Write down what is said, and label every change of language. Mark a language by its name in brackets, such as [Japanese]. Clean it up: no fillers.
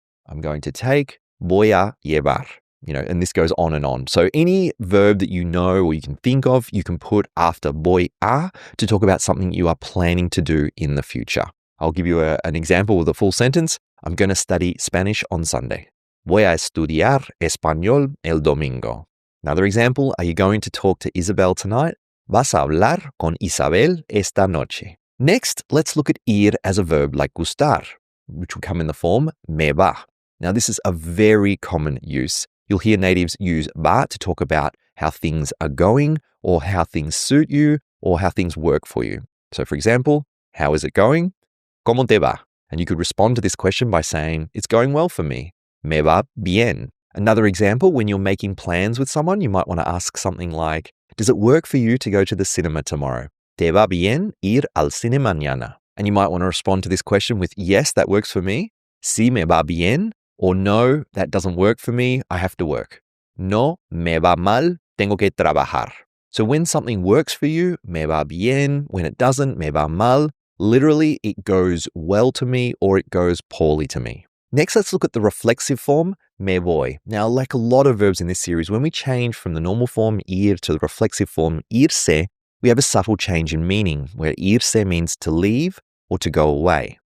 [English] I'm going to take, [Spanish] voy a llevar, [English] and this goes on and on. So any verb that you know or you can think of, you can put after voy a to talk about something you are planning to do in the future. I'll give you an example with a full sentence. I'm going to study Spanish on Sunday. [Spanish] Voy a estudiar español el domingo. [English] Another example, are you going to talk to Isabel tonight? [Spanish] Vas a hablar con Isabel esta noche. [English] Next, let's look at ir as a verb like gustar, which will come in the form me va. Now, this is a very common use. You'll hear natives use va to talk about how things are going or how things suit you or how things work for you. So, for example, how is it going? [Spanish] ¿Cómo te va? [English] And you could respond to this question by saying, it's going well for me. [Spanish] Me va bien. [English] Another example, when you're making plans with someone, you might want to ask something like, does it work for you to go to the cinema tomorrow? [Spanish] ¿Te va bien ir al cine mañana? [English] And you might want to respond to this question with, yes, that works for me. [Spanish] Sí me va bien. [English] Or no, that doesn't work for me, I have to work. [Spanish] No me va mal, tengo que trabajar. [English] So when something works for you, [Spanish] me va bien. [English] When it doesn't, [Spanish] me va mal. [English] Literally, it goes well to me or it goes poorly to me. Next, let's look at the reflexive form, me voy. Now, like a lot of verbs in this series, when we change from the normal form ir to the reflexive form irse, we have a subtle change in meaning, where irse means to leave or to go away.